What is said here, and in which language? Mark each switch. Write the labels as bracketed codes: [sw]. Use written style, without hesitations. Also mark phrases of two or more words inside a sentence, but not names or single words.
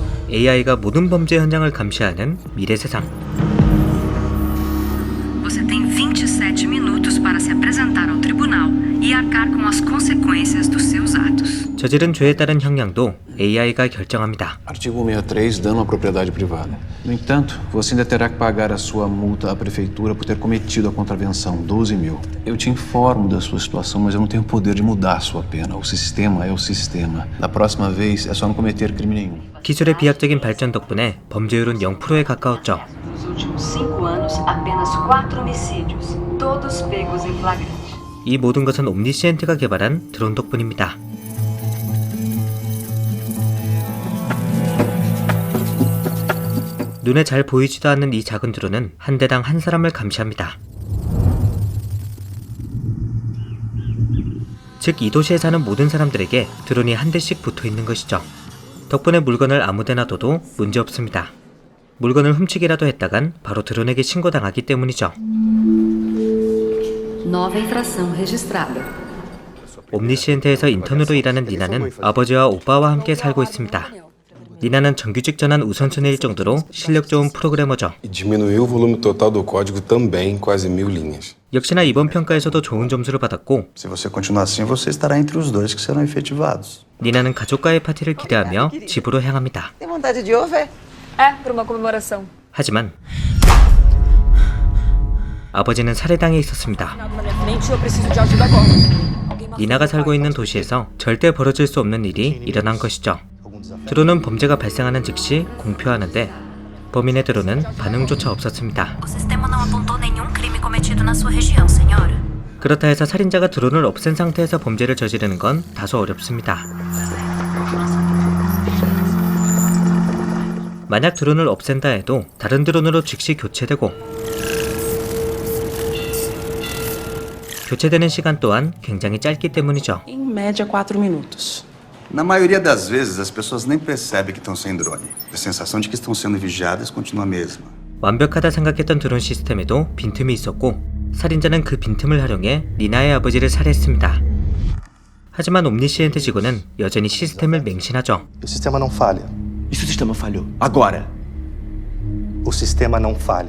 [ko] AI가 모든 범죄 현장을 감시하는 미래 세상. [pt] Você tem 27 minutos para se apresentar ao tribunal e arcar com as consequências dos seus atos. [ko] 저지른 죄에 따른 형량도 AI가 결정합니다. [pt] Artigo 163, dano à propriedade privada. No entanto, você ainda terá que pagar a sua multa à prefeitura por ter cometido a contravenção, 12.000. Eu te informo da sua situação, mas eu não tenho poder de mudar a sua pena. O sistema é o sistema. Da próxima vez, é só não cometer crime nenhum. [ko] 기술의 비약적인 발전 덕분에 범죄율은 0%에 가까웠죠. [pt] Nos últimos 5 anos, apenas 4 homicídios, todos pegos em flagrante. [ko] 이 모든 것은 옴니시엔트가 개발한 드론 덕분입니다. 눈에 잘 보이지도 않는 이 작은 드론은 한 대당 한 사람을 감시합니다. 즉, 이 도시에 사는 모든 사람들에게 드론이 한 대씩 붙어 있는 것이죠. 덕분에 물건을 아무데나 둬도 문제없습니다. 물건을 훔치기라도 했다간 바로 드론에게 신고당하기 때문이죠. [pt] Nova infração registrada. [ko] 옴니시엔트에서 인턴으로 일하는 니나는 아버지와 오빠와 함께 살고 있습니다. 니나는 정규직 전환 우선순위일 정도로 실력 좋은 프로그래머죠. [pt] Diminuiu o volume total do código também, quase 1000 linhas. [ko] 역시나 이번 평가에서도 좋은 점수를 받았고, [pt] Se você continuar assim, você estará entre os dois que serão efetivados. [ko] 니나는 가족과의 파티를 기대하며 집으로 향합니다. [pt] Tem vontade de ovo, é? É, para uma comemoração. [ko] 하지만 아버지는 살해당해 있었습니다. [pt] Na minha frente, eu preciso de ajuda agora. [ko] 니나가 살고 있는 도시에서 절대 벌어질 수 없는 일이 일어난 것이죠. 드론은 범죄가 발생하는 즉시 공표하는데 범인의 드론은 반응조차 없었습니다. [pt] O sistema não apontou nenhum crime cometido na sua região, senhora. [ko] 그렇다 해서 살인자가 드론을 없앤 상태에서 범죄를 저지르는 건 다소 어렵습니다. 만약 드론을 없앤다 해도 다른 드론으로 즉시 교체되고, 교체되는 시간 또한 굉장히 짧기 때문이죠. [pt] Em média, 4 minutos. Na maioria das vezes, as pessoas nem percebem que estão sem drone. A sensação de que estão sendo vigiadas continua a mesma. [ko] 완벽하다 생각했던 드론 시스템에도 빈틈이 있었고, 살인자는 그 빈틈을 활용해 니나의 아버지를 살해했습니다. 하지만 옴니시엔트 직원은 여전히 시스템을 맹신하죠. [pt] O sistema não falha. E se o sistema falhou? Agora? O sistema não falha.